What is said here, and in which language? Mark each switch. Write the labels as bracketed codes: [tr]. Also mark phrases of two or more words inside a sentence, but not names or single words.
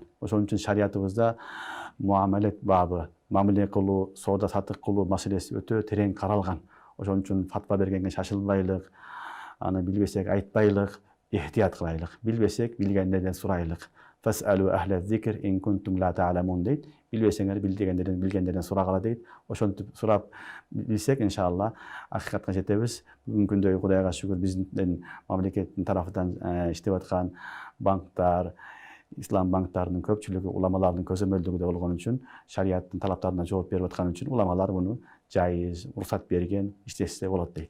[ky] Ошон үчүн шариятыбызда муамалет бабы, мамиле кылуу, соода саттык кылуу маселеси өтө терең каралган. Ошон үчүн фатва бергенге шашылбайлык, аны билбесек айтпайлык, ихтият кылайлык. Билбесек билгендерден сурайлык. [ar] فاسألوا أهل الذكر إن كنتم لا تعلمون дейт. [ky] Билбесеңер билгендерден сурагыла дейт. Ошентип сурап билсек, иншалла, акыйкатка жетебиз. Бүгүнкү күндө Кудайга шүгүр биздин мамлекеттин тарафынан иштеп аткан банктар, ислам банктарынын көпчүлүгү уламалардын көзөмөлдөгүдө болгон үчүн, шариаттын талаптарына жооп берип аткан үчүн уламалар муну жайыз, уруксат берген, иштесе болот дейт.